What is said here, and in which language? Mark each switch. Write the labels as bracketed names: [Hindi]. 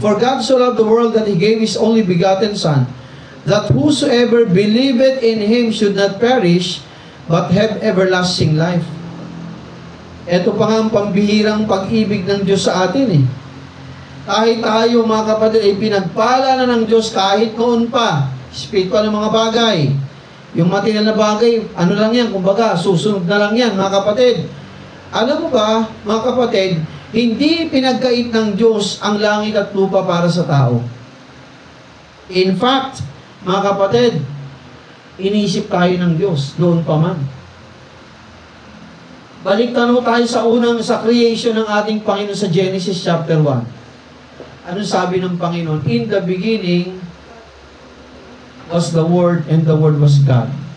[English] For God so loved the world that He gave His only begotten Son, that whosoever believeth in Him should not perish, but have everlasting life. [Filipino] Ito pa nga ang pambihirang pag-ibig ng Diyos sa atin eh. Kahit tayo mga kapatid ay pinagpala na ng Diyos kahit noon pa, spiritual ng mga bagay. Yung material na bagay, ano lang yan, kumbaga, susunod na lang yan mga kapatid. Alam mo ba, mga kapatid, hindi pinagkait ng Diyos ang langit at lupa para sa tao. In fact, mga kapatid, inisip tayo ng Diyos noon pa man. Balik tanong tayo sa creation ng ating Panginoon sa Genesis chapter 1. Anong sabi ng Panginoon? [English] In the beginning was the Word, and the Word was God.